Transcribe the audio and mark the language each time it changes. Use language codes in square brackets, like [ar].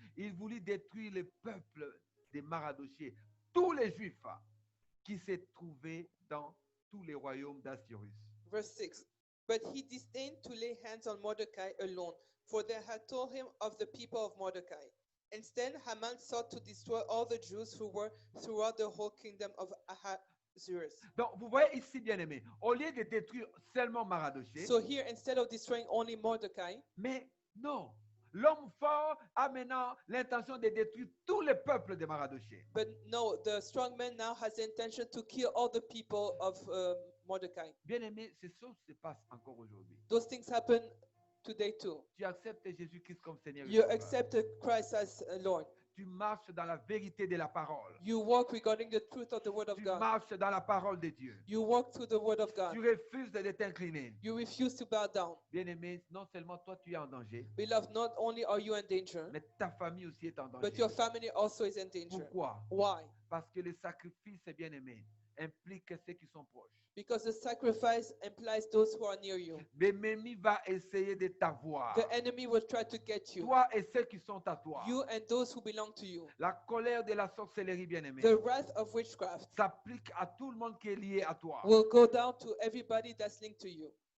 [fr] Il voulut détruire le peuple de Mardochée, tous les Juifs qui se trouvaient dans tous les royaumes d'Assyrus. [en] Verse 6. But he disdained to lay hands on Mordecai alone, for they had told him of the people of Mordecai. Instead, Haman sought to destroy all the Jews who were throughout the whole kingdom of Ahasuerus. [fr] Donc, vous voyez ici, bien aimé, au lieu de détruire seulement Mardochée, [en] So here, instead of destroying only Mordecai, [fr] mais non, l'homme fort a maintenant l'intention de détruire tout le peuple de Mardochée. [en] but no, the strong man now has the intention to kill all the people of Mordecai. [fr] Bien aimé, ces choses se passent encore aujourd'hui. [en] Those things happen today too. [fr] Tu acceptes Jésus-Christ comme Seigneur et [en] You [fr] Sauveur. [en] accept Christ as Lord. [fr] Tu marches dans la vérité de la parole. [en] You walk regarding the truth of the Word of [fr] Tu [en] God. [fr] marches dans la parole de Dieu. [en] You walk through the Word of God. [fr] Tu refuses de t'incliner. [en] You refuse to bow down. [fr] Bien aimé, non seulement toi tu es en danger, [en] Beloved, not only are you in danger, [fr] mais ta famille aussi est en danger. [en] but your family also is in danger. [fr] Pourquoi? [en] Why? [fr] Parce que le sacrifice, bien aimé, implique ceux qui sont proches. [en] Because the sacrifice implies those who are near you. [fr] L'ennemi va essayer de t'avoir. [en] The enemy will try to get you. [fr] Toi et ceux qui sont à toi. [en] You and those who belong to you. [fr] La colère de la sorcellerie, bien-aimée, [en] The wrath of witchcraft [fr] s'applique à tout le monde qui est lié à toi. [en] will go down to everybody that's linked to you.